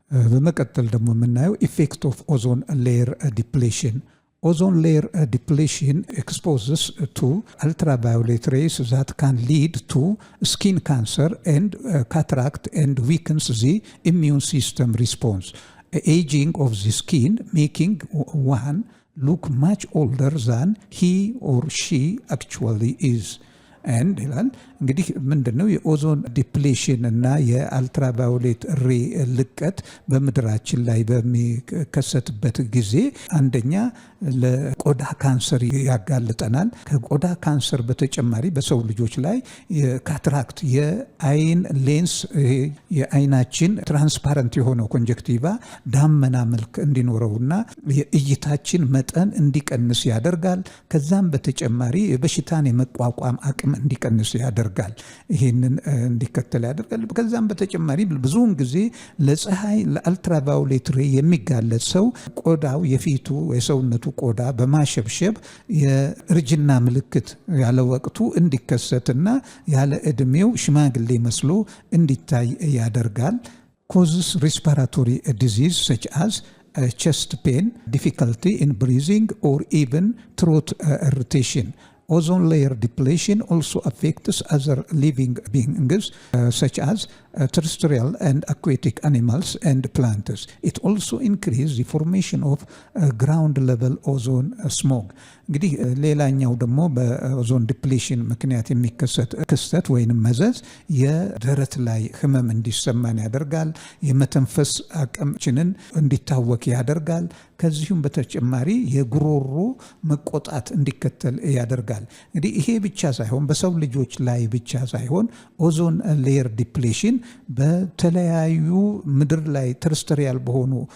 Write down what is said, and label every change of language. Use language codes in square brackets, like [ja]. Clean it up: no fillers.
[am] በመቀጠል ደግሞ የምናየው [en] ኢፌክት ኦፍ ኦዞን ሌየር ዲፕሌሽን። Ozone layer depletion exposes to ultraviolet rays that can lead to skin cancer and cataract and weakens the immune system response. Aging of the skin, making one look much older than he or she actually is. [am] And ይላል እንግዲህ ምንድነው የኦዞን ዲፕሌሽን እና የአልትራቫዮሌት ሬ ልቀት በምድራችን ላይ በሚከሰትበት ጊዜ አንደኛ ለቆዳ ካንሰር ያጋልጠናል። ከቆዳ ካንሰር በተጨማሪ በሰው ልጆች ላይ የካትራክት የአይን ሌንስ የአይናችን ትራንስፓረንት የሆነው ኮንጀክቲቫ ዳመና መልክ እንዲኖረውና የእይታችን መጠን እንዲቀንስ ያደርጋል። ከዛም በተጨማሪ የበሽታን የመቋቋም አቅም እንዲቀንስ ያደርጋል። ይህንን እንዲከተል ያደርጋል። ከዛም በተጨማሪ ብዙውን ጊዜ ለፀሐይ ለአልትራቫዮሌት ሬ የሚጋለጥ ሰው ቆዳው የፊቱ የሰውነቱ ቆዳ በማሸብሸብ የእርጅና ምልክት ያለ ወቅቱ እንዲከሰትና ያለ ዕድሜው ሽማግሌ መስሎ እንዲታይ ያደርጋል። [en] causes respiratory disease such as chest pain, difficulty in breathing or even throat irritation. Ozone layer depletion also affects other living beings such as terrestrial and aquatic animals and plants. It also increases the formation of ground level ozone smog. [am] እንግዲህ ሌላኛው ደግሞ በኦዞን ዲፕሌሽን ምክንያት የሚከሰት ክስተት ወይንም መዘዝ የደረት ላይ ህመም እንዲሰማን ያደርጋል። የመተንፈስ አቅማችንን እንዲታወክ ያደርጋል። ከዚሁም በተጨማሪ የጉሮሮ መቆጣት እንዲከተል ያደርጋል። እንግዲህ ይሄ ብቻ ሳይሆን በሰው ልጆች ላይ ብቻ ሳይሆን ኦዞን ሌየር ዲፕሌሽን በተለያዩ ምድር ላይ ተርስተሪያል በሆኑ